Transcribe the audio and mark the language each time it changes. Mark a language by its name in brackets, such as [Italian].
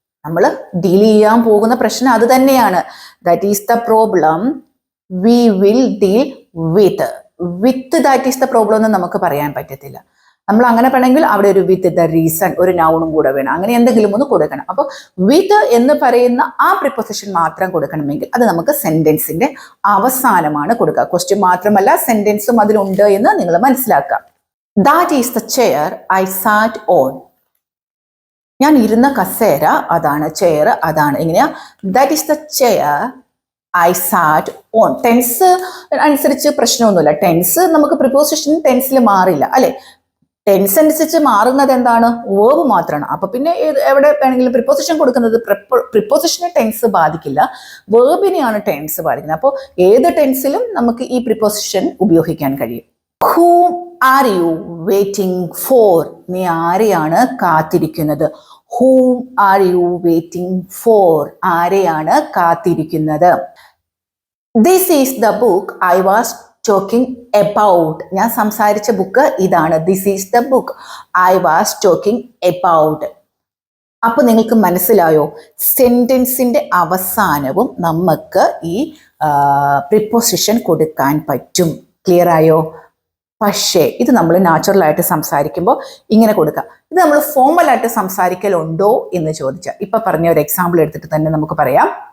[Malayalam] നമ്മൾ ഡീൽ ചെയ്യാൻ പോകുന്ന പ്രശ്നം അത് തന്നെയാണ്. [English] that is the problem we will deal with that is the problem [Malayalam] എന്ന് നമുക്ക് പറയാൻ പറ്റത്തില്ല. നമ്മൾ അങ്ങനെ പറയണമെങ്കിൽ അവിടെ ഒരു [English] with the reason, [Malayalam] ഒരു നൗണും കൂടെ വേണം. അങ്ങനെ എന്തെങ്കിലും ഒന്ന് കൊടുക്കണം. അപ്പോൾ വിത്ത് എന്ന് പറയുന്ന ആ പ്രിപ്പോസിഷൻ മാത്രം കൊടുക്കണമെങ്കിൽ അത് നമുക്ക് സെന്റൻസിന്റെ അവസാനമാണ് കൊടുക്കുക. ക്വസ്റ്റ്യൻ മാത്രമല്ല, സെന്റൻസും അതിലുണ്ട് എന്ന് നിങ്ങൾ മനസ്സിലാക്കുക. [English] That is the chair I sat on. [Malayalam] ഞാൻ ഇരുന്ന കസേര അതാണ്, ചെയർ അതാണ്. എങ്ങനെയാ? [English] That is the chair I sat on. [Malayalam] Tense അനുസരിച്ച് പ്രശ്നമൊന്നുമില്ല. ടെൻസ് നമുക്ക് പ്രിപ്പോസിഷൻ ടെൻസിൽ മാറില്ല അല്ലെ. ടെൻസ് അനുസരിച്ച് മാറുന്നത് എന്താണ്? വേർബ് മാത്രമാണ്. അപ്പൊ പിന്നെ എവിടെ വേണമെങ്കിലും പ്രിപ്പോസിഷൻ കൊടുക്കുന്നത് പ്രിപ്പോസിഷനെ ടെൻസ് ബാധിക്കില്ല, വേർബിനെയാണ് ടെൻസ് ബാധിക്കുന്നത്. അപ്പോൾ ഏത് ടെൻസിലും നമുക്ക് ഈ പ്രിപ്പോസിഷൻ ഉപയോഗിക്കാൻ കഴിയും. [English] Whom are you waiting for? [Malayalam] നീ ആരെയാണ് കാത്തിരിക്കുന്നത്? [English] Whom are you waiting for? [Malayalam] ആരെയാണ് കാത്തിരിക്കുന്നത്? [English] This is the book I was talking about. [Malayalam] ഞാൻ സംസാരിച്ച ബുക്ക് ഇതാണ്. [English] This is the book I was talking about. [Malayalam] അപ്പൊ നിങ്ങൾക്ക് മനസ്സിലായോ? സെന്റൻസിന്റെ അവസാനവും നമുക്ക് ഈ പ്രിപ്പോസിഷൻ കൊടുക്കാൻ പറ്റും. ക്ലിയർ ആയോ? പക്ഷേ ഇത് നമ്മൾ നാച്ചുറലായിട്ട് സംസാരിക്കുമ്പോൾ ഇങ്ങനെ കൊടുക്കാം. ഇത് നമ്മൾ ഫോർമലായിട്ട് സംസാരിക്കലുണ്ടോ എന്ന് ചോദിച്ചാൽ, ഇപ്പൊ പറഞ്ഞ ഒരു എക്സാമ്പിൾ എടുത്തിട്ട് തന്നെ നമുക്ക് പറയാം.